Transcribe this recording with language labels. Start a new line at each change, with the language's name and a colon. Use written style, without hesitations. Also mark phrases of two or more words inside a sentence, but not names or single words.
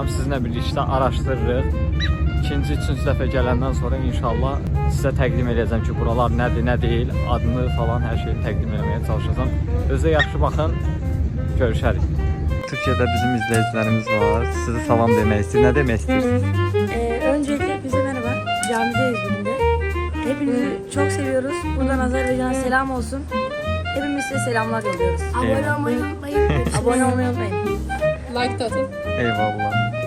Azerbaijani: Sizinlə birlikdə araşdırırıq. İkinci, üçüncü dəfə gələndən sonra inşallah sizə təqdim eləyəcəm ki, buralar nədir, nə deyil, adını falan hər şeyi təqdim eləməyə çalışacağam. Özə yaxşı baxın. Görüşərik. Türkiyədə bizim izləyicilərimiz var. Sizə salam demək istəyir. Nə demək istəyirsiniz?
Turkish: Öncelikle bize merhaba. Camideyiz bugün de. Hepinizi çok seviyoruz. Buradan Azerbaycan'a selam olsun. Hepimiz size selamlar yolluyoruz. Eyvallah. Abone olmayı unutmayın. Like da atın. Eyvallah.